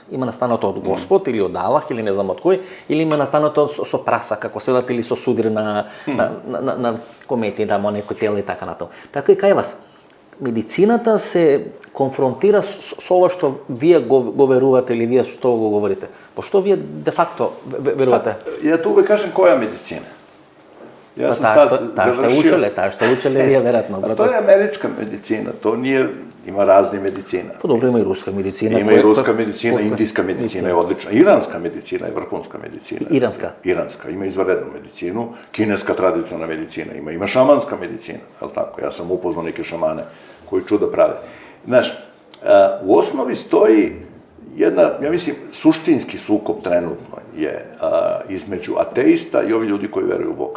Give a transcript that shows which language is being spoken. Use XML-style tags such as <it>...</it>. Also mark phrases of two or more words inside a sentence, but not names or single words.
<mk>Има настанато од Господ или од Аллах или не знам од кој, или има настанато со праса, како се или со судир на комети, да мо некој тел и така натаму. Така и кај вас. Медицината се конфронтира со ова што вие го верувате или вие што го говорите. По што вие де факто верувате?</mk> <sr>Ja tu uvek kažem koja medicina. Ja sam sad završio...</sr> <mk>Таа што учеле вие веројатно.</mk> <sr>A to je američka medicina, to nije, ima razne medicina.</sr> <mk>Па добро, има и руска медицина.</mk> <sr>Ima i ruska medicina, indijska medicina je odlična, iranska medicina je vrhunska medicina. Iranska? Iranska, ima izvanrednu medicinu, kineska tradicionalna medicina, ima šamanska medicina, je li tako? Ja sam upoznao neke šamane koji čuda prave. Znaš, u osnovi stoji jedna, ja mislim, suštinski sukob trenutno je između ateista i ovi ljudi koji veruju u Boga.</sr>